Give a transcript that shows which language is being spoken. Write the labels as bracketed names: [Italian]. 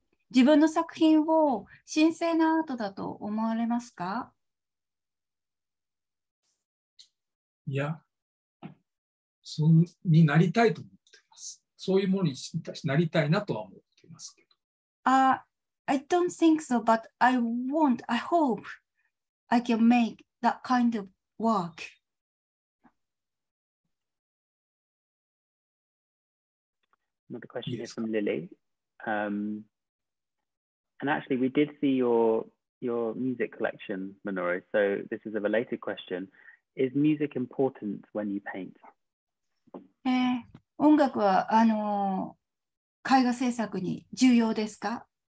[Japanese] 自分の作品を神聖なアートだと思われますか？いや、そうになりたいと思っています。そういうものになりたいなとは思っていますけど。 [English] I don't think so, but I hope I can make that kind of work. Another question here from Lily. And actually, we did see your music collection, Minoru. So this is a related question. Is music important when you paint? [Japanese] 音楽は絵画制作に重要ですか？